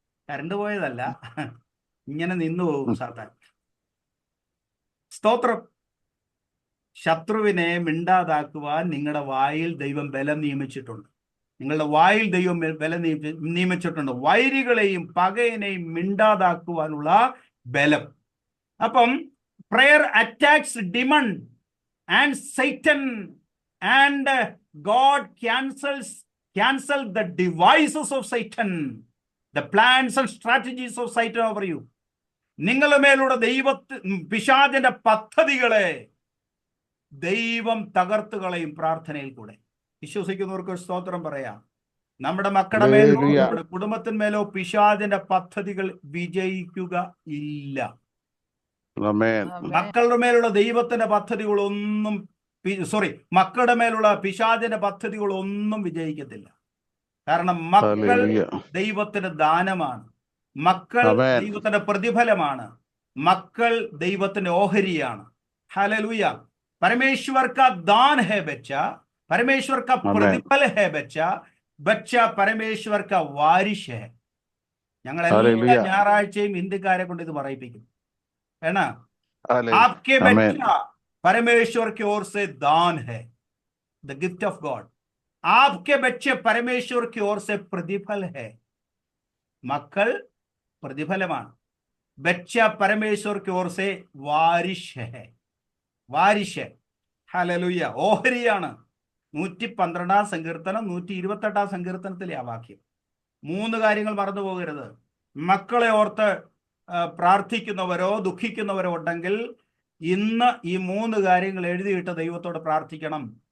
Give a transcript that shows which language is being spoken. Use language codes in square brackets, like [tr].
[ml] Current പോയതല്ല, ഇങ്ങനെ നിന്നുപോകും സാത്താൻ. സ്തോത്രം. ശത്രുവിനെ മിണ്ടാതാക്കുവാൻ നിങ്ങളുടെ വായിൽ ദൈവം ബലം നിയമിച്ചിട്ടുണ്ട്. നിങ്ങളുടെ വായിൽ ദൈവം ബലം നിയമിച്ചിട്ടുണ്ട്, വൈരികളെയും പകയനെയും മിണ്ടാതാക്കുവാനുള്ള ബലം. അപ്പം [en] prayer attacks demon and Satan, and God cancel the devices of Satan, the plans and strategies of Satan over you. [ml] നിങ്ങളുടെ മേലുള്ള പിശാചിന്റെ പദ്ധതികളെ ദൈവം തകർത്തുകളയും പ്രാർത്ഥനയിൽ കൂടെ. വിശ്വസിക്കുന്നവർക്ക് ഒരു സ്തോത്രം പറയാം. നമ്മുടെ മക്കളുടെ മേലോ നമ്മുടെ കുടുംബത്തിന്മേലോ പിശാചിന്റെ പദ്ധതികൾ വിജയിക്കുക ഇല്ല. മക്കളുടെ മേലുള്ള ദൈവത്തിന്റെ പദ്ധതികളൊന്നും മക്കളുടെ മേലുള്ള പിശാചിന്റെ പദ്ധതികളൊന്നും വിജയിക്കത്തില്ല. കാരണം മക്കൾ ദൈവത്തിന്റെ ദാനമാണ്, മക്കൾ ദൈവത്തിന്റെ പ്രതിഫലമാണ്, മക്കൾ ദൈവത്തിന്റെ ഓഹരിയാണ്. ഹല്ലേലൂയ. [hi] परमेश्वर का दान है बच्चा, परमेश्वर का प्रतिफल है बच्चा परमेश्वर का वारिश है. [ml] ഞങ്ങൾ എല്ലാ ഞായറാഴ്ചയും ഇന്ത്യക്കാരെ കൊണ്ട് ഇത് പറയിപ്പിക്കും. [hi] है ना? आपके बच्चा परमेश्वर की ओर से दान है, [en] The gift of God. [hi] आपके बच्चे परमेश्वर की ओर से प्रतिफल है. [ml] മക്കൾ പ്രതിഫലമാണ്. [hi] ബच्चा परमेश्वर की ओर से वारिश है. [ml] വാരിശ്. ഹല്ലേലൂയ. ഓഹരിയാണ്. 112-ാം സങ്കീർത്തനം 128-ാം സങ്കീർത്തനത്തിലെ ആ വാക്യം. 3 കാര്യങ്ങൾ മറന്നു പോകരുത്. മക്കളെ ഓർത്ത് പ്രാർത്ഥിക്കുന്നവരോ ദുഃഖിക്കുന്നവരോ ഉണ്ടെങ്കിൽ ഇന്ന് ഈ 3 കാര്യങ്ങൾ എഴുതിയിട്ട് ദൈവത്തോട് പ്രാർത്ഥിക്കണം.